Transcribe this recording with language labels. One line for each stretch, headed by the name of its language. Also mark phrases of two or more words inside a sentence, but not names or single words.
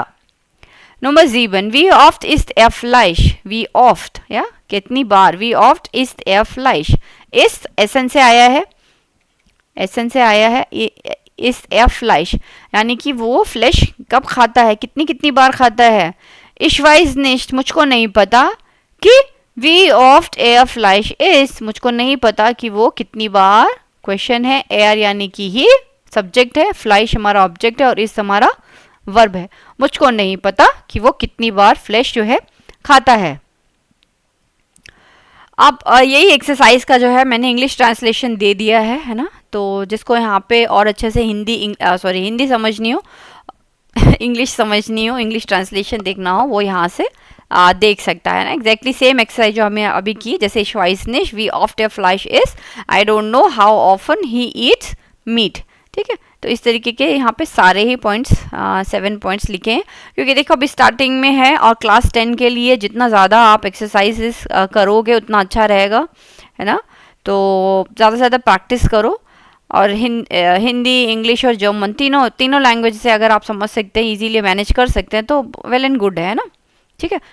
German: नंबर 7, wie oft isst er Fleisch. wie oft,
Hindi: या कितनी बार,
German: wie oft isst er Fleisch.
Hindi: इस्ट एसन से आया है, एसन से आया है
German: isst er Fleisch,
Hindi: यानी कि वो फ्लैश कब खाता है, कितनी बार खाता है।
German: ich weiß nicht,
Hindi: मुझको नहीं पता कि
German: wie oft er Fleisch isst,
Hindi: मुझको नहीं पता कि वो कितनी बार, क्वेश्चन है। एयर यानी कि ही सब्जेक्ट है, फ्लाइश हमारा ऑब्जेक्ट है, और इस हमारा वर्ब है। मुझको नहीं पता कि वो कितनी बार फ्लैश जो है खाता है। अब यही एक्सरसाइज का जो है मैंने
English: English translation
Hindi: दे दिया है ना। तो जिसको यहाँ पे और अच्छे से हिंदी समझनी हो, इंग्लिश समझनी हो,
English: English translation
Hindi: देखना हो, वो यहाँ से देख सकता है ना।
English: exactly same exercise
Hindi: जो हमें अभी की, जैसे
German: weiß nicht wie oft er Fleisch isst,
English: I don't know how often he eats meat,
Hindi: ठीक है। तो इस तरीके के यहाँ पे सारे ही पॉइंट्स 7 पॉइंट्स लिखे हैं, क्योंकि देखो अभी स्टार्टिंग में है, और क्लास 10 के लिए जितना ज़्यादा आप एक्सरसाइजेस करोगे उतना अच्छा रहेगा, है ना। तो ज़्यादा से ज़्यादा प्रैक्टिस करो, और हिंदी, इंग्लिश और जर्मन तीनों लैंग्वेज से अगर आप समझ सकते हैं, इजीली मैनेज कर सकते हैं, तो
English: well and good
Hindi: है ना, ठीक है।